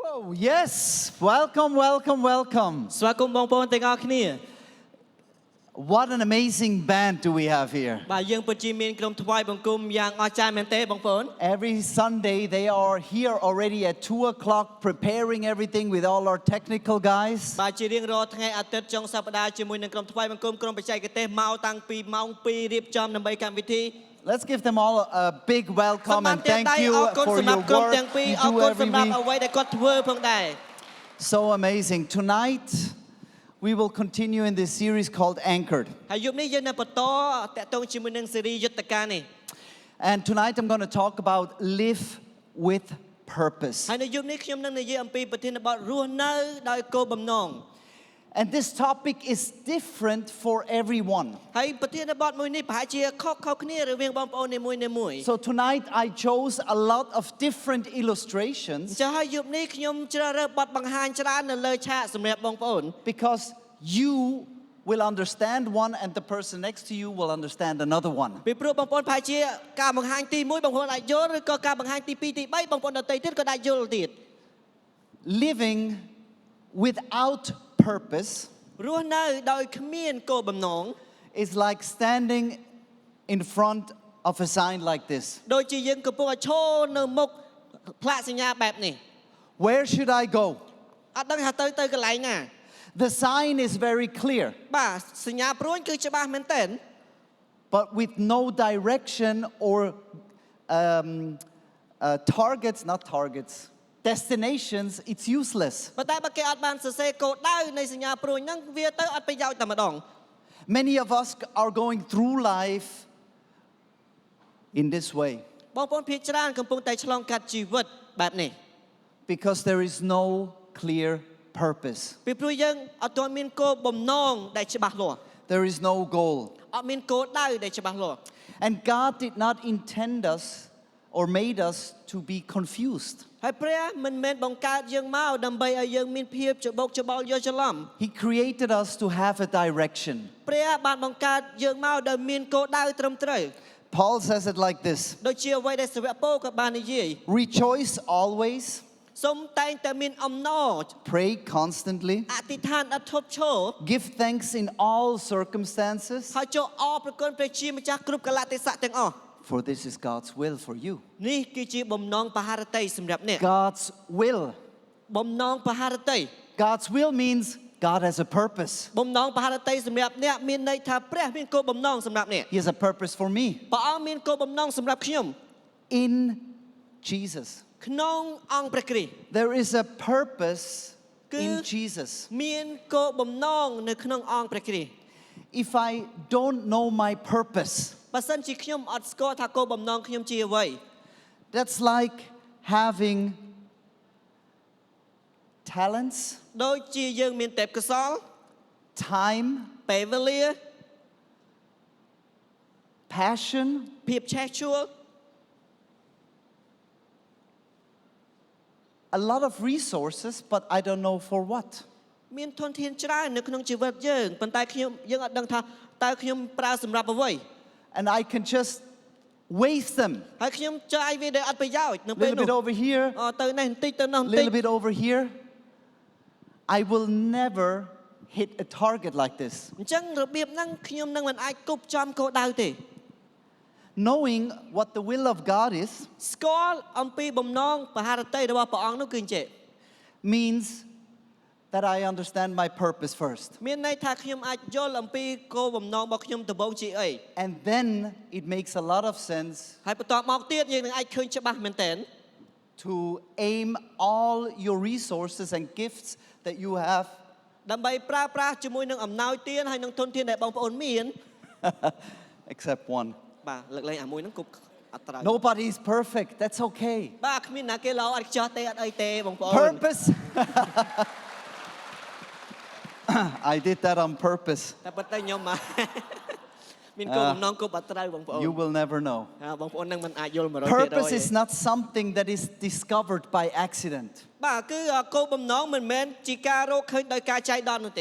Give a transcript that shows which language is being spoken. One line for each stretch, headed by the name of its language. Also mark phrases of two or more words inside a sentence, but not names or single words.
English: Oh, yes. Welcome, welcome, welcome.
Khmer: ស្វាគមន៍បងប្អូនទាំងអស់គ្នា
English: What an amazing band do we have here.
Khmer: បាទយើងពិតជាមានក្រុមថ្វាយបង្គំយ៉ាងអស្ចារ្យមែនទេបងប្អូន
English: Every Sunday they are here already at 2 o'clock preparing everything with all our technical guys.
Khmer: បាទជារៀងរាល់ថ្ងៃអាទិត្យចុងសប្តាហ៍ជាមួយនឹងក្រុមថ្វាយបង្គំក្រុមបច្ចេកទេសមកតាំងពីម៉ោង2រៀបចំដើម្បីកម្មវិធី
English: Let's give them all a big welcome and thank you
Khmer: អរគុណ
English: for
Khmer: សម្រាប់
English: your
Khmer: ក្រុម
English: work
Khmer: ទាំងពីរ
English: you
Khmer: អរ
English: do
Khmer: គុណ
English: every
Khmer: សម្រាប់
English: week.
Khmer: អ្វីដែលគាត់ធ្វើផងដែរ
English: So amazing. Tonight we will continue in this series called Anchored.
Khmer: ហើយយប់នេះយើងនឹងបន្តតាក់ទងជាមួយនឹងស៊េរីយុទ្ធការនេះ
English: And tonight I'm going to talk about live with purpose.
Khmer: ហើយនៅយប់នេះខ្ញុំនឹងនិយាយអំពីប្រធានបទរស់នៅដោយគោលបំណង
English: And this topic is different for everyone.
Khmer: ហើយប្រធានបទមួយនេះប្រហែលជាខុសៗគ្នារវាងបងប្អូននីមួយៗ
English: So tonight I chose a lot of different illustrations
Khmer: ចាហើយយប់នេះខ្ញុំជ្រើសរើសបទបង្ហាញច្រើននៅលើឆាកសម្រាប់បងប្អូន
English: because you will understand one and the person next to you will understand another one.
Khmer: ពីព្រោះបងប្អូនប្រហែលជាការបង្ហាញទី1បងប្អូនអាចយល់ឬក៏ការបង្ហាញទី2ទី3បងប្អូនដទៃទៀតក៏អាចយល់ទៀត
English: Living without purpose
Khmer: រស់នៅដោយគ្មានគោលបំណង
English: is like standing in front of a sign like this.
Khmer: ដូចជាយើងកំពុងតែឈរនៅមុខផ្លាកសញ្ញាបែបនេះ
English: Where should I go?
Khmer: អត់ដឹងថាទៅកន្លែងណា
English: The sign is very clear,
Khmer: បាទសញ្ញាព្រួញគឺច្បាស់មែនទែន
English: but with no direction or targets, not targets, destinations, it's useless.
Khmer: ប៉ុន្តែបើគេអត់បានសរសេរគោលដៅនៃសញ្ញាព្រួញហ្នឹងវាទៅអត់ប្រយោជន៍តែម្ដង
English: Many of us are going through life in this way
Khmer: បងប្អូនភាគច្រើនកំពុងតែឆ្លងកាត់ជីវិតបែបនេះ
English: because there is no clear purpose.
Khmer: ពីព្រោះយើងអត់ទាន់មានគោលបំណងដែលច្បាស់លាស់
English: There is no goal.
Khmer: អត់មានគោលដៅដែលច្បាស់លាស់
English: And God did not intend us or made us to be confused.
Khmer: ហើយព្រះមិនមែនបង្កើតយើងមកដើម្បីឲ្យយើងមានភាពច្បុកច្បល់យល់ច្រឡំ
English: He created us to have a direction.
Khmer: ព្រះបានបង្កើតយើងមកដោយមានគោលដៅត្រឹមត្រូវ
English: Paul says it like this:
Khmer: ដូចជាអ្វីដែលសាវកពូក៏បាននិយាយ
English: Rejoice always,
Khmer: សូមតែងតែមានអំណរ
English: pray constantly,
Khmer: អធិដ្ឋានអត់ឈប់ឈរ
English: give thanks in all circumstances,
Khmer: ហើយចូលអរព្រគុណព្រះជាម្ចាស់គ្រប់កលៈទេសៈទាំងអស់
English: for this is God's will for you.
Khmer: នេះគឺជាបំណងបហារតីសម្រាប់អ្នក
English: God's will.
Khmer: បំណងបហារតី
English: God's will means God has a purpose.
Khmer: បំណងបហារតីសម្រាប់អ្នកមានន័យថាព្រះមានគោលបំណងសម្រាប់អ្នក
English: He has a purpose for me
Khmer: ព្រះអង្គមានគោលបំណងសម្រាប់ខ្ញុំ
English: in Jesus.
Khmer: ក្នុងអង្គព្រះគ្រីស្ទ
English: There is a purpose Cứ- in Jesus.
Khmer: មានគោលបំណងនៅក្នុងអង្គព្រះគ្រីស្ទ
English: If I don't know my purpose,
Khmer: បើសិនជាខ្ញុំអត់ស្គាល់ថាគោលបំណងខ្ញុំជាអ្វី
English: that's like having talents,
Khmer: ដូចជាយើងមានទេពកោសល្យ
English: time,
Khmer: ពេលវេលា
English: passion,
Khmer: ភាពឆេះឆួល
English: a lot of resources, but I don't know for what.
Khmer: មានធនធានច្រើននៅក្នុងជីវិតយើងប៉ុន្តែយើងអត់ដឹងថាតើខ្ញុំប្រើសម្រាប់អ្វី
English: And I can just waste them.
Khmer: ហើយខ្ញុំចាយវាដោយអត់ប្រយោជន៍នៅ
English: A
Khmer: ពេល
English: little
Khmer: នោះ
English: bit over here,
Khmer: ទៅនេះបន្តិចទៅនោះ
English: a
Khmer: បន្តិច
English: little bit over here. I will never hit a target like this.
Khmer: អញ្ចឹងរបៀបហ្នឹងខ្ញុំនឹងមិនអាចគប់ចំគោលដៅទេ
English: Knowing what the will of God is
Khmer: ស្គាល់អំពីបំណងបហារតីរបស់ព្រះអង្គនោះគឺអញ្ចឹង
English: means that I understand my purpose first.
Khmer: មានន័យថាខ្ញុំអាចយល់អំពីគោលបំណងរបស់ខ្ញុំដំបូងជាអី
English: And then it makes a lot of sense
Khmer: ហើយបន្ទាប់មកទៀតយើងនឹងអាចឃើញច្បាស់មែនទែន
English: to aim all your resources and gifts that you have
Khmer: ដើម្បីប្រើប្រាស់ជាមួយនឹងអំណោយទានហើយនឹងធនធានដែលបងប្អូនមាន
English: except one.
Khmer: បាទលើកលែងអាមួយហ្នឹងគប់អត់ត្រូវ
English: Nobody is perfect. That's okay.
Khmer: បាទគ្មានណាគេល្អអត់ខ្ចោះទេអត់អីទេបងប្អូន
English: Purpose. I did that on purpose.
Khmer: តែប៉ុន្តែខ្ញុំមកមានគោលបំណងគប់អត់ត្រូវបងប្អូន
English: You will never know.
Khmer: បងប្អូននឹងមិនអាចយល់100%
English: Purpose is not something that is discovered by accident.
Khmer: បាទគឺគោលបំណងមិនមែនជាការរកឃើញដោយការចៃដន្យនោះទេ